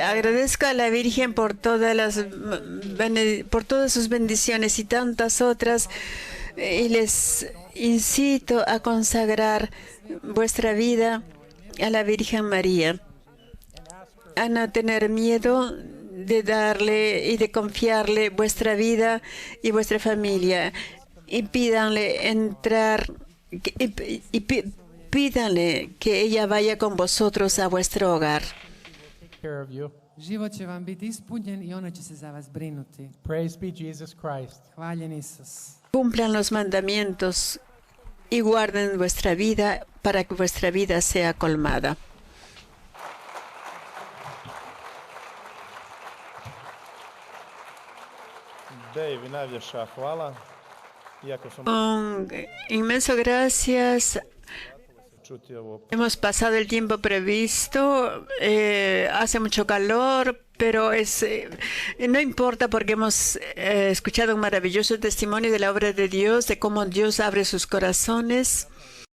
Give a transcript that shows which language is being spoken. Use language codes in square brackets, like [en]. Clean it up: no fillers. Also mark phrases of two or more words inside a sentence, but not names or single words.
[es] Agradezco a la Virgen por por todas sus bendiciones y tantas otras, y les incito a consagrar vuestra vida a la Virgen María, a no tener miedo de darle y de confiarle vuestra vida y vuestra familia, y pídanle entrar pídanle que ella vaya con vosotros a vuestro hogar. [en] take care of you. [hr] Život će vam biti ispunjen i ona će se za vas brinuti. [en] Praise be Jesus Christ. [hr] Hvaljen Isus. [es] Cumplan los mandamientos y guarden vuestra vida para que vuestra vida sea colmada. [hr] Dave, najljepša hvala. Iako smo [es] Con inmenso gracias. [hr] čuti ovo, [es] Hemos pasado el tiempo previsto, hace mucho calor, pero no importa porque hemos escuchado un maravilloso testimonio de la obra de Dios, de cómo Dios abre sus corazones.